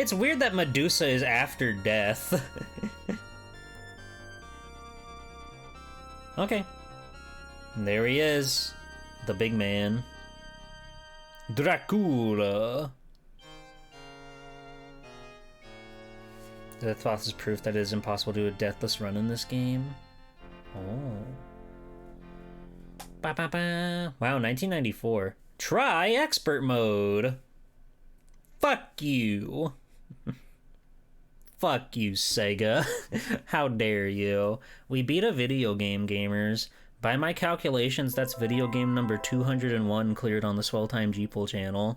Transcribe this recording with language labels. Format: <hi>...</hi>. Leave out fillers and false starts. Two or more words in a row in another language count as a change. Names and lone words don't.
<en>It's weird that Medusa is after death. Okay, there he is, the big man. Dracula. The thought is proof that it is impossible to do a deathless run in this game. Oh. Ba ba ba. Wow, 1994. Try expert mode. Fuck you. Fuck you, Sega. How dare you? We beat a video game, gamers. By my calculations, that's video game number 201 cleared on the Swell Time G-Pool channel.</en>